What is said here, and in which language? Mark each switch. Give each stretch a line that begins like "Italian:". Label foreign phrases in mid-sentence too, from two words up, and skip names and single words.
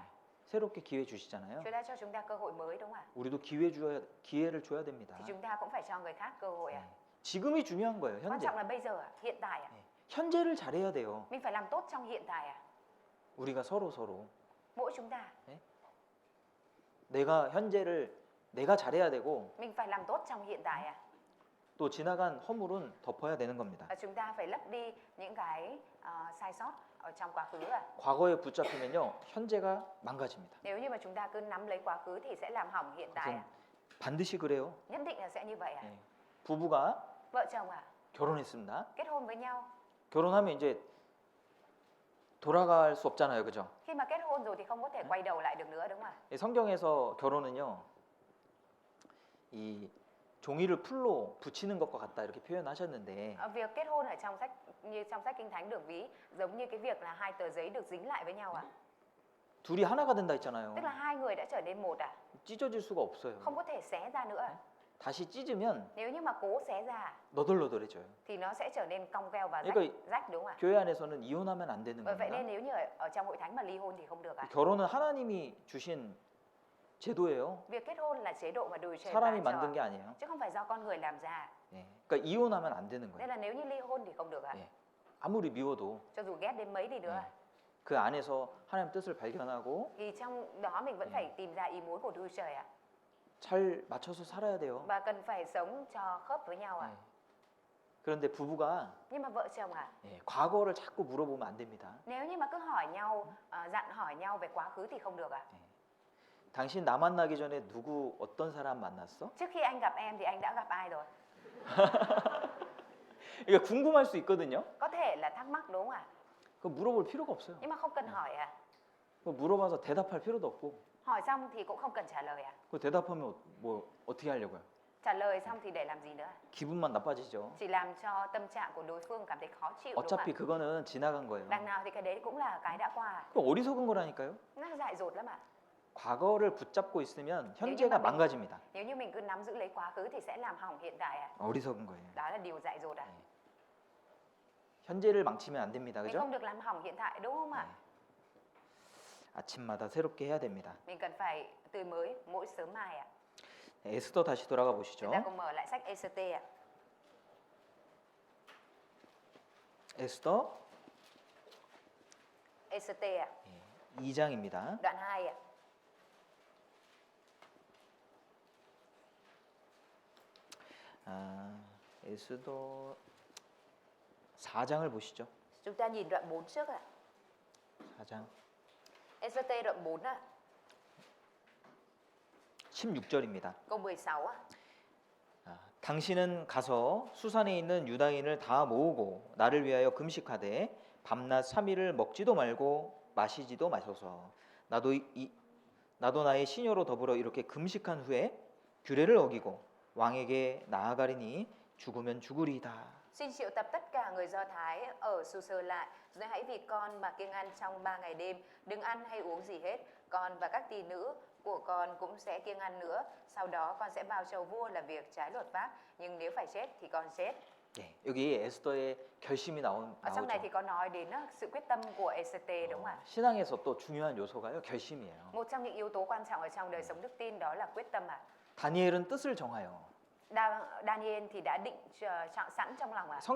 Korean: 새롭게 기회 주시잖아요.
Vietnamese: Chúa đã cho chúng ta cơ hội mới đúng không ạ?
Korean: 우리도 기회를 줘야 됩니다.
Vietnamese: Thì chúng ta cũng phải cho người khác cơ hội ạ.
Korean: 지금이 중요한 거예요,
Vietnamese: Quan
Korean: 현재.
Vietnamese: trọng là bây giờ ạ, hiện tại ạ.
Korean: 현재를 잘해야 돼요.
Vietnamese: Mình phải làm tốt trong hiện tại ạ.
Korean: 우리가 서로
Vietnamese: Mỗi chúng ta
Korean: 내가 현재를 내가 잘해야 되고
Vietnamese: mình phải làm tốt trong hiện tại ạ.
Korean: 또 지나간 허물은 덮어야 되는 겁니다.
Vietnamese: Và chúng ta phải lấp đi những cái sai sót ở trong quá khứ ạ.
Korean: 과거에 붙잡히면요, 현재가 망가집니다.
Vietnamese: Nếu như mà chúng ta cứ nắm lấy quá khứ thì sẽ làm hỏng hiện tại
Korean: 그래서
Vietnamese: ạ.
Korean: 반드시 그래요.
Vietnamese: Nhất định là sẽ như vậy ạ.
Korean: 예. 부부가
Vietnamese: Vợ chồng ạ,
Korean: 결혼했습니다.
Vietnamese: kết hôn với nhau.
Korean: 결혼하면 이제 돌아갈 수 없잖아요, 그죠?
Vietnamese: Khi mà kết hôn rồi thì không có thể quay đầu lại được nữa đúng không ạ?
Korean: 이 성경에서 결혼은요, 이 종이를 풀로 붙이는 것과 같다 이렇게 표현하셨는데
Vietnamese: Việc kết hôn ở trong sách như trong sách Kinh Thánh được ví giống như cái việc là hai tờ giấy được dính lại với nhau ạ.
Korean: 둘이 하나가 된다 했잖아요.
Vietnamese: Tức là hai người đã trở nên một ạ.
Korean: 찢어질 수가 없어요.
Vietnamese: Không có thể xé ra nữa ạ.
Korean: 다시 찢으면
Vietnamese: Nếu như mà cố xé ra
Korean: 너덜너덜해져요.
Vietnamese: thì nó sẽ trở nên cong veo và
Korean: 그러니까
Vietnamese: rách đúng không ạ?
Korean: 교회 안에서는 이혼하면 안 되는
Vietnamese: Bởi vậy nên
Korean: 겁니다.
Vietnamese: nếu như ở trong hội thánh mà ly hôn thì không được ạ.
Korean: 결혼은 하나님이 주신 제도예요.
Vietnamese: Việc kết hôn là chế độ mà Đức Trời
Korean: 사람이
Vietnamese: ban
Korean: 만든 게
Vietnamese: cho
Korean: 아니에요.
Vietnamese: chứ không phải do con người làm ra.
Korean: 예. 그러니까 이혼하면 안 되는 거예요.
Vietnamese: Nên là nếu như ly hôn thì không được ạ.
Korean: 예. 아무리 미워도
Vietnamese: Cho dù ghét đến mấy đi nữa.
Korean: 예. 그 안에서 하나님 뜻을 발견하고
Vietnamese: Thì trong đó mình vẫn phải tìm ra ý muốn của Đức Trời ạ.
Korean: 잘 맞춰서 살아야 돼요.
Vietnamese: Và cần phải sống cho khớp với nhau ạ.
Korean: 예. 그런데 부부가
Vietnamese: Nhưng mà vợ chồng ạ,
Korean: 예, 과거를 자꾸 물어보면 안 됩니다.
Vietnamese: nếu như mà cứ hỏi nhau, dặn hỏi nhau về quá khứ thì không được ạ.
Korean: 당신 나 만나기 전에 누구 어떤 사람 만났어?
Vietnamese: Trước khi anh gặp em thì anh đã gặp ai rồi?
Korean: 이게 궁금할 수 있거든요.
Vietnamese: Có thể là thắc mắc đúng không ạ?
Korean: 그 물어볼 필요가 없어요.
Vietnamese: Nhưng mà không cần hỏi ạ.
Korean: 그 물어봐서 대답할 필요도 없고
Vietnamese: Hỏi xong thì cũng không cần trả lời ạ.
Korean: 그 대답하면 뭐 어떻게 하려고요?
Vietnamese: Trả lời xong thì để làm gì nữa?
Korean: 기분만 나빠지죠.
Vietnamese: Chỉ làm cho tâm trạng của đối phương cảm thấy khó chịu đúng không ạ?
Korean: 어차피 그거는 지나간 거예요.
Vietnamese: Đằng nào thì cái đấy cũng là cái đã qua.
Korean: 그 어리석은 거라니까요.
Vietnamese: Nó dại dột lắm ạ.
Korean: 과거를 붙잡고 있으면 현재가
Vietnamese: mình-
Korean: 망가집니다.
Vietnamese: Nếu như mình cứ nắm giữ lấy quá khứ thì sẽ làm hỏng hiện tại ạ.
Korean: 어리석은 거예요.
Vietnamese: Đó là điều dại dột ạ.
Korean: 현재를 망치면 안 됩니다.
Vietnamese: Mình
Korean: 그죠?
Vietnamese: không được làm hỏng hiện tại đúng không ạ?
Korean: 아침마다 새롭게 해야 됩니다.
Vietnamese: Mình cần phải tươi mới mỗi sớm mai ạ.
Korean: 에스더 다시 돌아가
Vietnamese: Chúng
Korean: 보시죠.
Vietnamese: ta cùng mở lại sách EST ạ.
Korean: 에스더
Vietnamese: EST ạ.
Korean: 2장입니다.
Vietnamese: Đoạn 2 ạ.
Korean: 에스더 4장을 보시죠.
Vietnamese: Chúng ta nhìn đoạn 4 trước ạ.
Korean: 4장
Vietnamese: EST đoạn 4 ạ.
Korean: 16절입니다.
Vietnamese: Câu 16 ạ.
Korean: 당신은 가서 수산에 있는 유다인을 다 모으고 나를 위하여 금식하되 밤낮 3일을 먹지도 말고 마시지도 마소서. 나도 나의 시녀로 더불어 이렇게 금식한 후에 규례를 어기고 왕에게 나아가리니 죽으면 죽으리이다.
Vietnamese: Xin triệu tập tất cả người Do Thái ở Su-sơ lại, rồi hãy vì con mà kiêng ăn trong 3 ngày đêm, đừng ăn hay uống gì hết. Con và các tỳ nữ của con cũng sẽ kiêng ăn nữa. Sau đó con sẽ vào chầu vua là việc trái luật pháp, nhưng nếu phải chết thì con chết.
Korean: 네, 여기 에스더의 결심이
Vietnamese: Ở trong này thì
Korean: 나오죠.
Vietnamese: có nói đến sự quyết tâm của Ê-xê-tê đúng không ạ?
Korean: 신앙에서 또 중요한 요소가요, 결심이에요.
Vietnamese: Một trong những yếu tố quan trọng ở trong đời sống đức tin đó là quyết tâm ạ.
Korean: 다니엘은 뜻을 정하여.
Vietnamese: Daniel thì đã định chọn sẵn trong lòng ạ.